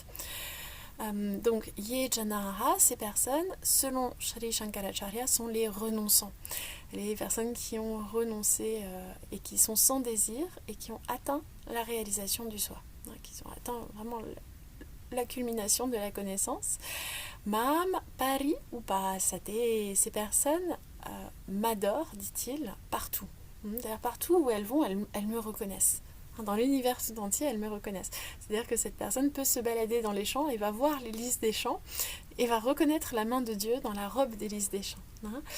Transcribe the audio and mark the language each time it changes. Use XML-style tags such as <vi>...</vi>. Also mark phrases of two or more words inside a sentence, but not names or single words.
<fr>Donc,</fr> <sa>ये जनाः,</sa> <fr>ces personnes, selon Sri Shankaracharya, sont les renonçants. Les personnes qui ont renoncé et qui sont sans désir et qui ont atteint la réalisation du soi, qui ont atteint vraiment la culmination de la connaissance.</fr> <sa>मां परि उपासते,</sa> <fr>ces personnes m'adorent, dit-il, partout. D'ailleurs, partout où elles vont, elles me reconnaissent. Dans l'univers tout entier, elles me reconnaissent. C'est-à-dire que cette personne peut se balader dans les champs et va voir les lys des champs et va reconnaître la main de Dieu dans la robe des lys des champs.</fr>